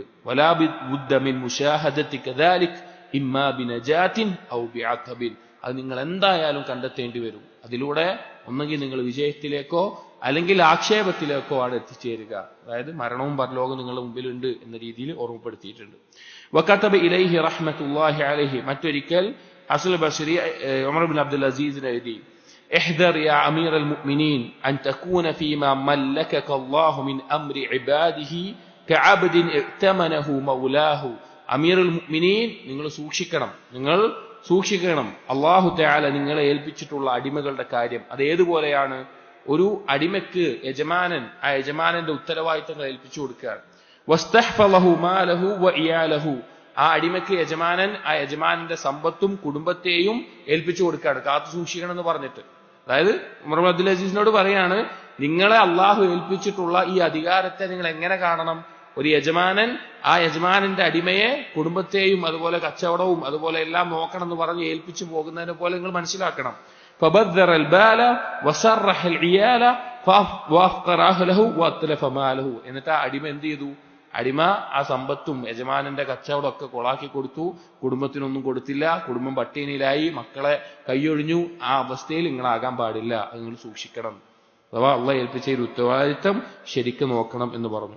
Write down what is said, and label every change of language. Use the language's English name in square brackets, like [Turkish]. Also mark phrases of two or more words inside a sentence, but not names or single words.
[Arabic] ولا بد من مشاهدة ذلك إما بنجاة أو بعطب [Malayalam] അത് നിങ്ങൾ എന്തായാലും കണ്ടെത്തേണ്ടി വരും. അതിലൂടെ ഒന്നെങ്കിൽ നിങ്ങൾ വിജയത്തിലേക്കോ അല്ലെങ്കിൽ ആക്ഷേപത്തിലേക്കോ ആണ് എത്തിച്ചേരുക. അതായത് മരണവും പരലോകവും നിങ്ങളുടെ മുമ്പിലുണ്ട് എന്ന രീതിയിൽ ഓർമ്മപ്പെടുത്തിയിട്ടുണ്ട്. [Arabic] وكتب إليه رحمة الله عليه [Malayalam] മറ്റൊരിക്കൽ ഹസൻ ബസ്രി ഉമർ ഇബ്നു അബ്ദുൽ അസീസിന് എഴുതി, [Arabic] احذر يا أمير المؤمنين أن تكون فيما ملكك الله من أمر عباده كعبد ائتمنه مولاه. [Malayalam] أمير المؤمنين നിങ്ങൾ സൂക്ഷിക്കണം അല്ലാഹു തആല നിങ്ങളെ ഏൽപ്പിച്ചിട്ടുള്ള അടിമകളുടെ കാര്യം. അത് ഏതുപോലെയാണ്? ഒരു അടിമക്ക് ആ യജമാനന്റെ ഉത്തരവാദിത്തങ്ങൾ ഏൽപ്പിച്ചു കൊടുക്കുകയാണ്. [Arabic] واستحفظه ماله وعياله [Malayalam] ആ അടിമക്ക് ആ യജമാനന്റെ സമ്പത്തും കുടുംബത്തെയും ഏൽപ്പിച്ചു കൊടുക്കുകയാണ്, കാത്തു സൂക്ഷിക്കണം എന്ന് പറഞ്ഞിട്ട്. അതായത് ഉമർ ഇബ്നു അബ്ദുൽ അസീസിനോട് പറയാണ്, നിങ്ങളെ അള്ളാഹു ഏൽപ്പിച്ചിട്ടുള്ള ഈ അധികാരത്തെ നിങ്ങൾ എങ്ങനെ കാണണം? ഒരു യജമാനൻ ആ യജമാനന്റെ അടിമയെ കുടുംബത്തെയും അതുപോലെ കച്ചവടവും അതുപോലെ എല്ലാം നോക്കണം എന്ന് പറഞ്ഞ് ഏൽപ്പിച്ചു പോകുന്നതിനെ പോലെ നിങ്ങൾ മനസ്സിലാക്കണം. [Arabic] فبذر البال وسرح العيال وافقر اهله واتلف ماله. [Malayalam] എന്നിട്ട് ആ അടിമ എന്ത് ചെയ്തു? അടിമ ആ സമ്പത്തും യജമാനന്റെ കച്ചവടം ഒക്കെ കൊളാക്കി കൊടുത്തു, കുടുംബത്തിനൊന്നും കൊടുത്തില്ല, കുടുംബം പട്ടിണിയിലായി, മക്കളെ കൈയൊഴിഞ്ഞു. ആ അവസ്ഥയിൽ നിങ്ങളാകാൻ പാടില്ല, അത് നിങ്ങൾ സൂക്ഷിക്കണം. അഥവാ അള്ളാഹ് ഏൽപ്പിച്ച ഒരു ഉത്തരവാദിത്തം ശരിക്കും നോക്കണം എന്ന് പറഞ്ഞു.